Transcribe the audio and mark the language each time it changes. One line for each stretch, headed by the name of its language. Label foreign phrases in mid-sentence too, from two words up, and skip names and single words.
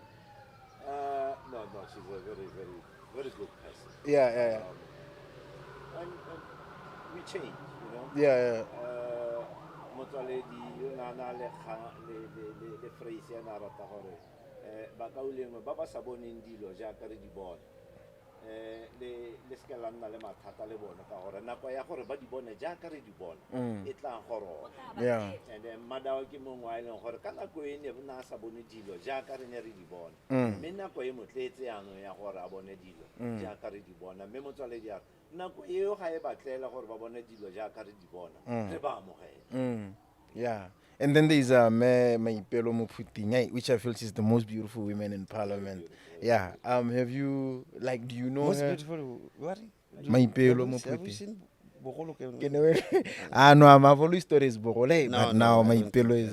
English: No, she's a very, very, very good person. Yeah. And we change, you know. Yeah.
Tswana: Baba saboneng dilo jaaka re di bona le ska la nna le mathata le bona ka gore nako ya gore ba di bone jaaka re di bona e tla goro
English: yeah and then
Tswana: madawa ke mongwe a ileng gore ka nako e ne bana sa bone dilo jaaka re ne re di bona mme nako e motletse yano ya gore a bone dilo jaaka re di bona mme motswale dia nako eo ga e batlela gore ba bone dilo jaaka re di bona re ba amogela
English: yeah. And then there's Maipelo Mophuting, which I feel is the most beautiful women in parliament. Yeah. Have you, like, do you know most her? beautiful what? Maipelo Mophuting. No, I've always thought it's Bogole, but now Maipelo is.